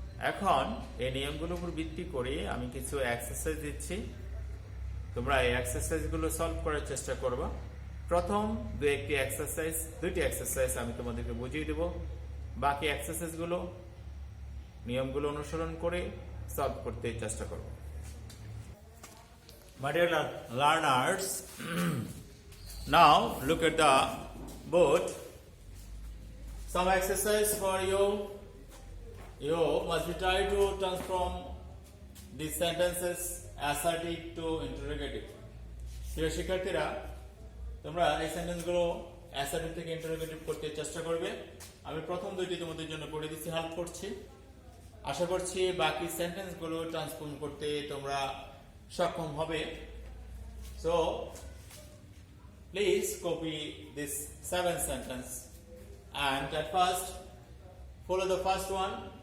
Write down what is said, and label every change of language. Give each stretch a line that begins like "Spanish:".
Bangla: এখন এই নিয়মগুলোর উপর ভিত্তি করে আমি কিছু এক্সারসাইজ দিচ্ছি, তোমরা এই এক্সারসাইজগুলো সলভ করার চেষ্টা করবা। প্রথম দুইটি এক্সারসাইজ আমি তোমাদেরকে বুঝিয়ে দেব, বাকি এক্সারসাইজগুলো নিয়মগুলো অনুসরণ করে সলভ করতে চেষ্টা করব।
English: My dear learners, now look at the board. Some exercise for you. You must try to transform these sentences assertive to interrogative.
Bangla: প্রিয় শিক্ষার্থীরা, তোমরা এই সেন্টেন্সগুলো অ্যাসার্টিভ থেকে ইন্টারোগেটিভ করতে চেষ্টা করবে। আমি প্রথম দুইটি তোমাদের জন্য করে দিচ্ছি, হেল্প করছি। আশা করছি বাকি সেন্টেন্সগুলো ট্রান্সফর্ম করতে তোমরা সক্ষম হবে। So please copy this 7 sentence
English: and at first follow the first one.